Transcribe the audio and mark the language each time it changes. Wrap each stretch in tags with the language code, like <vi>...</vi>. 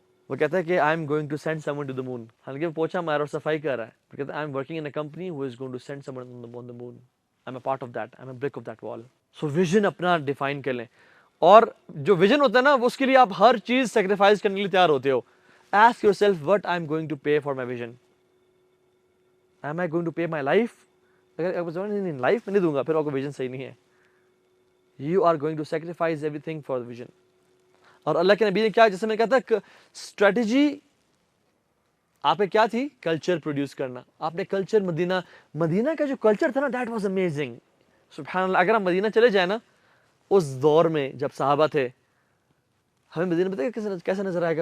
<ur>وہ کہتا ہے کہ I am going to send some one to the مون، حالانکہ وہ پوچھا مارا اور صفائی کر رہا ہے.</ur> <en>وہ کہتا ہے I am working in a company who is going to send someone on the moon, I am a part of that, I am a brick of that wall.</en> <ur>سو ویژن اپنا ڈیفائن کر لیں، اور جو ویژن ہوتا ہے نا اس کے لیے آپ ہر چیز سیکریفائز کرنے کے لیے تیار ہوتے ہو.</ur> <en>Ask yourself what I'm going to pay for my vision. Am I going to pay my life?</en> <ur>اگر آپ نہیں لائف میں نہیں دوں گا پھر آپ کو ویژن صحیح نہیں ہے.</ur> <en>You are going to sacrifice everything for the vision.</en> <ur>اور اللہ کے نبی نے کیا، جیسے میں کہتا اسٹریٹجی آپ نے کیا تھی؟ کلچر پروڈیوس کرنا. آپ نے کلچر مدینہ کا جو کلچر تھا نا دیٹ واز امیزنگ. سبحان اللہ. اگر ہم مدینہ چلے جائیں نا اس دور میں جب صحابہ تھے، ہمیں مدینہ بتائیے کیسا نظر آئے گا.</ur>